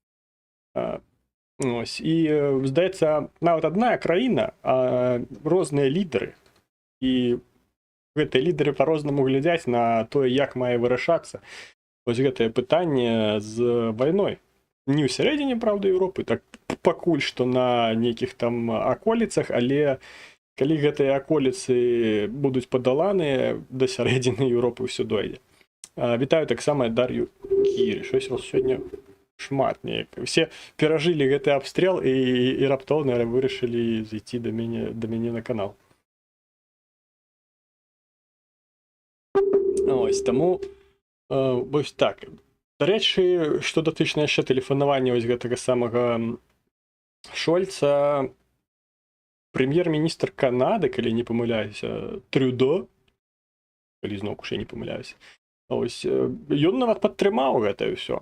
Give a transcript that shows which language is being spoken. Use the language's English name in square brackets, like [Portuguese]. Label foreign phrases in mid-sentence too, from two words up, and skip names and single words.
[Belarusian] Ось, і, здаецца, нават адна краіна, а розныя лідары, і гэтыя лідары па-рознаму глядзяць на тое, як мае вырашацца вось гэтае пытанне з вайной. Не ў сярэдзіне, праўда, Еўропы, так пакуль што на нейкіх там аколіцах, але калі гэтыя аколіцы будуць падаланыя, да сярэдзіны Еўропы ўсё дойдзе. Вітаю таксама Дар'ю Кірі. [Ukrainian] Щось у вас сьогодні шмат неяк. [Belarusian] Все перажылі гэты абстрел і раптоўна вырашылі зайти да мяне на канал. Ось, таму вось так. Дарэчы, што датычна яшчэ тэлефанавання вось гэтага самага Шольца, прэм'ер-міністр Канады, калі не памыляюся, Трюдо, калі зноўку ж я не памыляюся, ось, ён нават падтрымаў гэта ўсё.